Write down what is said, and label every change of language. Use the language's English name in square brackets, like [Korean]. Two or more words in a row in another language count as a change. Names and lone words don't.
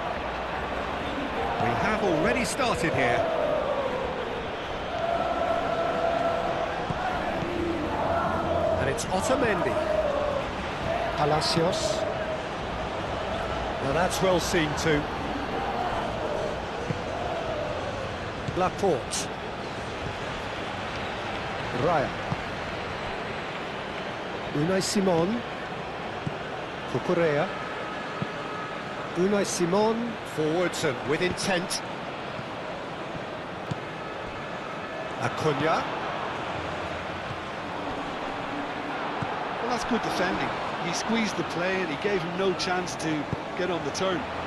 [English] We have already started here. And it's Otamendi. Palacios. Now that's well seen too. Laporte. Raya. Unai Simon. Cucurella. Unai Simon. Forwards and with intent. Acuna. Well, that's good defending. He squeezed the play and he gave him no chance to get on the turn.